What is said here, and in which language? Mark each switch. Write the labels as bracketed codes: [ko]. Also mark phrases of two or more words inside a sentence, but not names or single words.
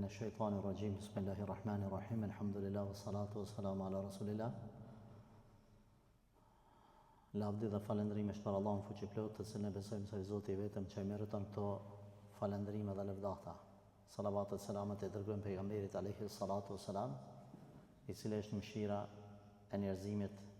[ar] الشيطان الرجيم بسم الله الرحمن الرحيم الحمد لله والصلاة والسلام على رسول الله. [sq] Lavdi dhe falëndrimi është për Allahun fuqiplot, të cilën e besojmë se Zoti i vetëm që meriton këto falëndrime dhe lëvdata. Salavat e selamet e dërgojmë pejgamberit [ar] عليه الصلاة والسلام, [sq] i cili është mëshira e njerëzimit.